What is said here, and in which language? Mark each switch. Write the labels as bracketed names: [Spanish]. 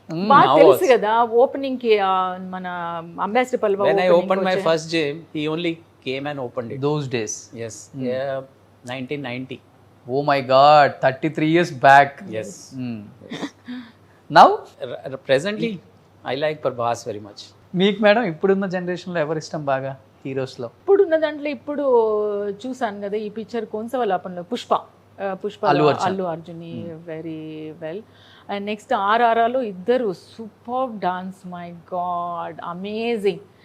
[Telugu] బాగా తెలుసు కదా ఓపెనింగ్ కి మన ambassador పల్వా. [English] When I opened my first gym, he only came and opened it. Those days. Yes. Yeah, 1990. Oh my God, 33 years back. Yes. Now Presently, I like Prabhas very much. [Telugu] మీకు madam ఇప్పుడున్న జనరేషన్లో ఎవరు ఇష్టం బాగా హీరోస్లో? ఇప్పుడు ఉన్న దాంట్లో ఇప్పుడు చూసాను కదా ఈ picture కోన్సవలాపంలో Pushpa Allu Arjun very well. [English] And next ఆర్ఆర్ఆర్లో ఇద్దరు super dance, my God amazing.